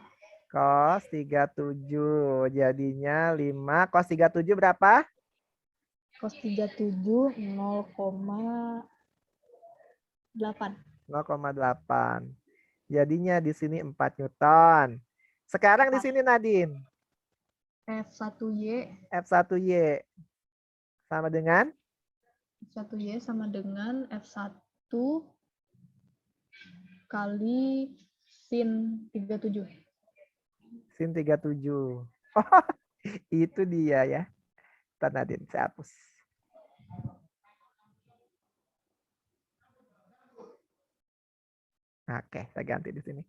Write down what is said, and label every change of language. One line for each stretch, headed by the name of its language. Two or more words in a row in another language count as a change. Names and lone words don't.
Indonesian: Cos 37, jadinya 5. Cos 37 berapa? Cos 37 0,8. 0,8. Jadinya di sini 4 Newton. Sekarang di sini Nadine. F1Y. F1Y sama dengan? F1Y sama dengan F1 kali sin 37. Sin 37. Oh, itu dia ya. Ntar Nadine, saya hapus. Oke, saya ganti di sini.